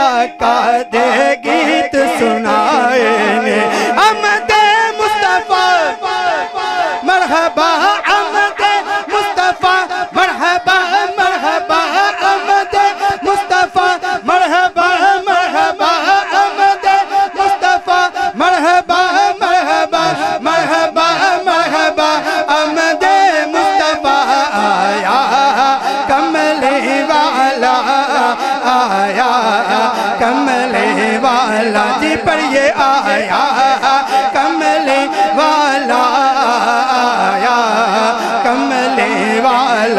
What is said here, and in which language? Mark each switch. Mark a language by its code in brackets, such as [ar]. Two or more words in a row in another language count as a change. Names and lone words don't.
[pa] کا دے گیت سنائے نے [ur] احمدِ مصطفیٰ مرحبا احمدِ مصطفیٰ مرحبا مرحبا احمدِ مصطفیٰ مرحبا مرحبا احمدِ مصطفیٰ مرحبا مرحبا مرحبا مرحبا احمدِ مصطفیٰ [pa] آیا کملے والا آیا کملے والا جی پر یے آیا کملے والا آیا کملے والا